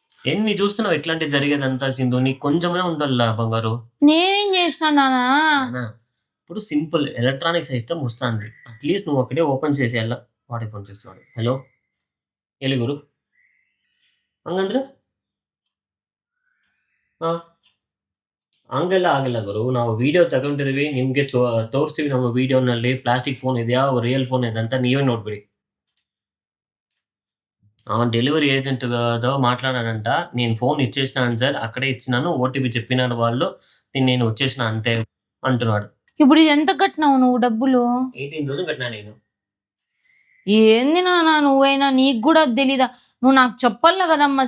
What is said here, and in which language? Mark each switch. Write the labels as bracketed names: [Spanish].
[Telugu] ఎన్ని చూస్తున్నావు ఇట్లాంటివి జరిగేదంతా సింధు, నీకు కొంచెమే ఉండాల బంగారు. నేనేం చేసినా నానా? నానా, ఇప్పుడు సింపుల్ ఎలక్ట్రానిక్ సిస్టమ్ వస్తుంది, అట్లీస్ట్ నువ్వు ఒకటే ఓపెన్ చేసేయాల. వాడే ఫోన్ చేస్తున్నాడు. హలో [Kannada] ಹೇಳಿ ಗುರು. ಹಂಗಂದ್ರೆ ಹಂಗೆಲ್ಲ ಆಗಲ್ಲ ಗುರು, ನಾವು ವಿಡಿಯೋ ತಗೊಂಡಿದೀವಿ, ನಿಮ್ಗೆ ತೋರಿಸ್ತೀವಿ ನಮ್ಮ ವಿಡಿಯೋನಲ್ಲಿ ಪ್ಲಾಸ್ಟಿಕ್ ಫೋನ್ ಇದೆಯಾ ರಿಯಲ್ ಫೋನ್ ಇದೆ ಅಂತ ನೀವೇ ನೋಡ್ಬಿಡಿ. [Telugu] డెలివరీ ఏజెంట్ మాట్లాడాడంట, నేను ఫోన్ ఇచ్చేసినాను సార్, అక్కడే ఇచ్చినాను, ఓటీపీ చెప్పినారు వాళ్ళు, నేను వచ్చేసిన అంతే అంటున్నాడు. ఇప్పుడు ఇది ఎంత కట్టినావు నువ్వు డబ్బులు? 18,000 కట్టినా నేను. ఏంది నాన్న నువ్వైనా, నీకు కూడా అది తెలీదా? నువ్వు నాకు చెప్పాల కదమ్మా.